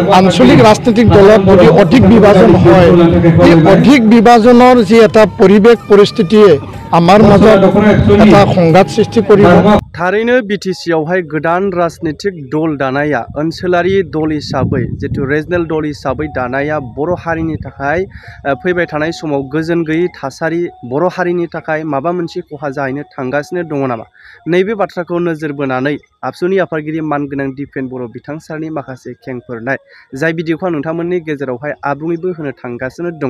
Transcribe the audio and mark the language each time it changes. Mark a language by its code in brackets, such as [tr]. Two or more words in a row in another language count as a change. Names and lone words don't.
[as] আঞ্চলিক ৰাজনৈতিক দলত যদি অধিক বিভাজন হয় এই অধিক বিভাজনৰ যি এটা পৰিৱেশ পৰিস্থিতিয়ে আমাৰ মাজত এটা সংঘাত সৃষ্টি কৰিব। [brx] थारैनो बिटिसियावहाय गोदान राजनीतिक दल दानाया ओनसोलारि दल हिसाबै जितु रिजनेल दल हिसाबै दानाया बर' हारिनि थाखाय फैबाय थानाय समाव गोजोन गैयै थासारि बर' हारिनि थाखाय माबा मोनसे खहा जाहैनो थांगासिनो दङ नामा? नैबे बाथ्राखौ नोजोर बोनानै आबसुनि आफादगिरि मानगोनां दिपेन बर' बिथां सारनि माखासे खेंफोरनाय जाय भिडिअखौ आं नोंथांमोननि गेजेरावहाय आबुङैबो होनो थांगासिनो दङ।